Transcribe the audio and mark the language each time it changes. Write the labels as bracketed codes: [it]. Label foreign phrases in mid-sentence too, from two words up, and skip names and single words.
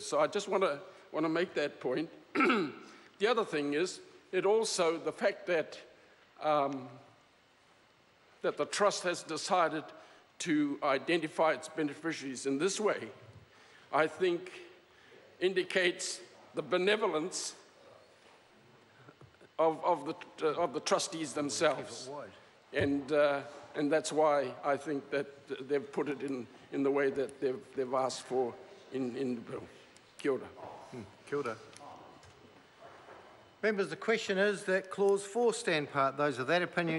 [en] So I just want to make that point. The other thing is, it also, the fact that that the trust has decided to identify its beneficiaries in this way, I think indicates the benevolence of the trustees themselves. And that's why I think that they've put it in the way that they've asked for in the bill. [mi] Kia ora. Kia ora. [en] Members, the question is that clause 4 stand part. Those of that opinion